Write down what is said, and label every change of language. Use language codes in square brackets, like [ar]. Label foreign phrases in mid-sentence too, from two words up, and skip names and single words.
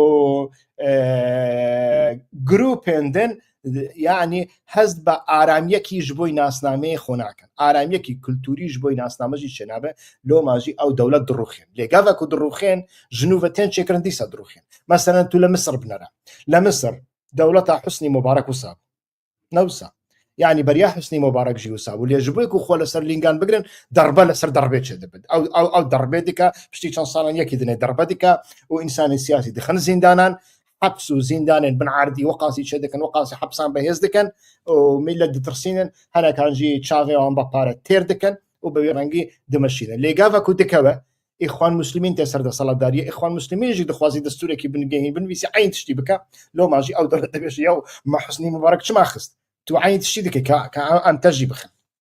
[ku] grûpên din yani hezd be aramiyekî ji bo nasnameyê xwe nakin aramiyekî kultûrî ji bo nasname jî çênabe loma jî ew dewlet dirûxên lê gavek ku dirûxên ji nû ve tên çêkirin dîsa dirûxên meselen tu li Misr binêre li Misr dewleta Husnî Mubarak wisa newsa yani beriya Husnî Mubarak jî wisa bû lê ji bo ku xwe li ser lîngan bigirin derbe li ser derbê çêdibin ew derbê dike piştî çend salan yekî dinê derbe dike û însanên siyasî dixin zindanan حبس و زیندانên bin erdî weqasî çêdikin weqasî hepsan bihêz dikin û millet ditirsînin hinekan jî çavê wan be pare têr dikin û bi vê rengî dimeşînin lê gavek ku dikeve îxwan Müslîmîn tê ser desalatdariyê îxwan Müslîmîn jî dixwazî destûrekî binigehîn binivîsî eyn tiştî bike loma jî ew dewlet dibêje yew me Husnî Mubarak çima xist tu eyn tiştî dike ka em te jî bixin